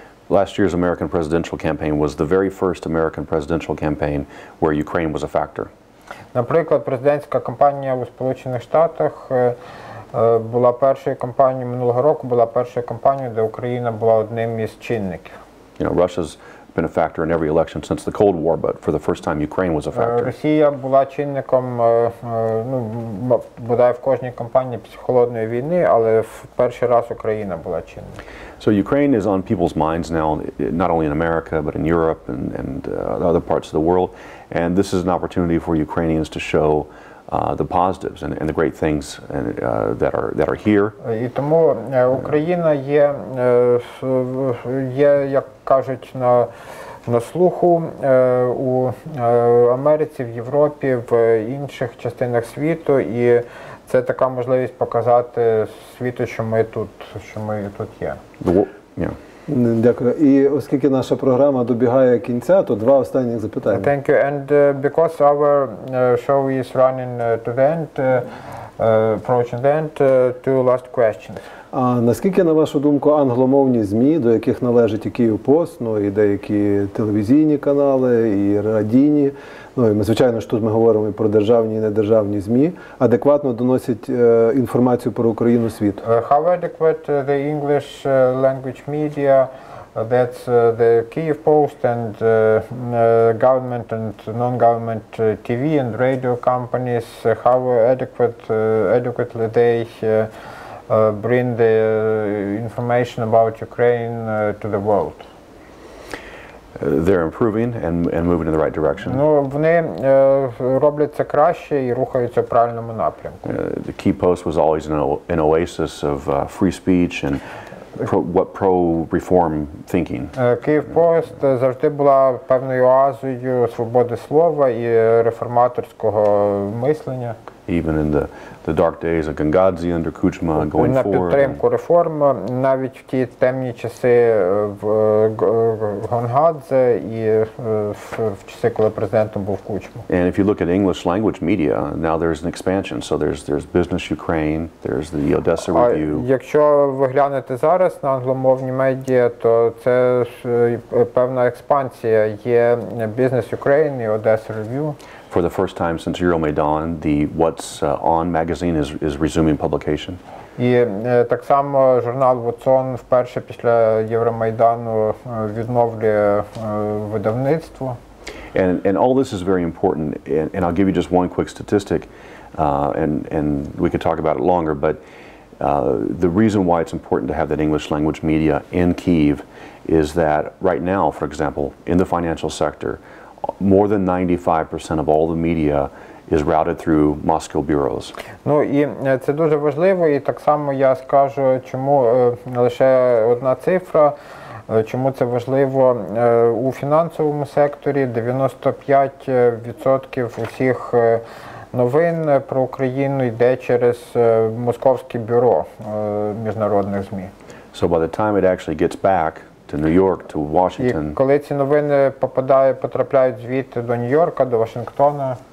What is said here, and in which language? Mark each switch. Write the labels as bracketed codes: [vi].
[en] Last year's American presidential campaign was the very first American presidential campaign where Ukraine was a factor. [uk] Наприклад, президентська кампанія у Сполучених Штатах була першою кампанією минулого року, була першою кампанією, де Україна була одним із чинників. [en] You know, Russia's been a factor in every election since the Cold War, but for the first time Ukraine was a factor. [uk] Росія була чинником, ну, бодай в кожній кампанії після холодної війни, але в перший раз Україна була чинником. [en] So Ukraine is on people's minds now, not only in America, but in Europe and other parts of the world. And this is an opportunity for Ukrainians to show the positives and the great things that are here. [uk] І тому Україна є, як кажуть, на слуху у Америці, в Європі, в інших частинах світу, і це така можливість показати світу, що ми тут є. [en] Yeah. [uk] Дякую. І оскільки наша програма добігає кінця, то два останніх запитання. [en] Thank you. And because our show is running to the end, approaching the end, two last questions. [uk] А наскільки, на вашу думку, англомовні ЗМІ, до яких належить і Київ пост, ну і деякі телевізійні канали, і радійні, ну і ми, звичайно ж, тут ми говоримо і про державні і недержавні ЗМІ, адекватно доносять інформацію про Україну світу? [en] How adequate the English language media, that's the Kyiv Post and government and non-government TV and radio companies, how adequately they bring the information about Ukraine to the world? They're improving and moving in the right direction. [uk] Ну, вони роблять це краще і рухаються в правильному напрямку. [en] The Kyiv Post was always an oasis of free speech and pro-reform thinking. [uk] Київ Пост завжди була певною оазою свободи слова і реформаторського мислення. [en] even in the dark days of Gangadze under Kuchma going [uk] на [en] forward. [uk] підтримку реформ навіть в ті темні часи в Гонгадзе і в часи, коли президентом був Кучма. [en] And if you look at English language media, now there's an expansion. So there's Business Ukraine, there's the Odessa Review. [uk] Якщо ви глянете зараз на англомовні медіа, то це певна експансія. Є Business Ukraine і Odessa Review. [en] For the first time since Euromaidan, the What's On magazine is resuming publication. [uk] І так само журнал What's On вперше після Євромайдану відновлює видавництво. [en] And all this is very important, and I'll give you just one quick statistic, and we could talk about it longer, but the reason why it's important to have that English language media in Kyiv is that right now, for example, in the financial sector, more than 95% of all the media is routed through Moscow bureaus. [uk] Ну і це дуже важливо, і так само я скажу, чому лише одна цифра, чому це важливо. У фінансовому секторі 95% усіх новин про Україну йде через московське бюро міжнародних ЗМІ. [en] So by the time it actually gets back to New York, to Washington, [uk] І коли ці новини потрапляють звідти до Нью-Йорка, до Вашингтона,